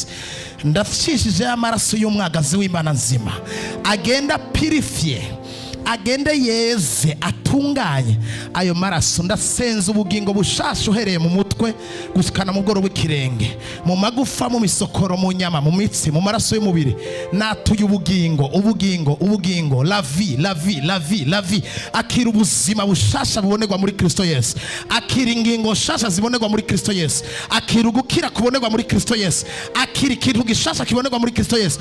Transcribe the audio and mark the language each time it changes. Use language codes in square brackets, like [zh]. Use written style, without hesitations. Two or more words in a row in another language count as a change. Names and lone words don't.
[rn] Ndashishije amaraso y'umwagazi w'Imana nzima, agenda purifie, agende yeze, atunganye ayo maraso. Ndasenza ubugingo bushasha uhereye mu mutwe gushikana mu bworo w'ikirenge, mu magufa, mu misokoro, mu nyama, mu mitsi, mu maraso y'umubiri. Natuye ubugingo, [fr] la vie. [rn] Akira ubuzima bushasha bubonerwa muri Kristo Yesu. Akira ingingo shasha zibonerwa muri Kristo Yesu. Akira ugukira kubonerwa muri Kristo Yesu. Akira ikintu gishasha kibonerwa muri Kristo Yesu.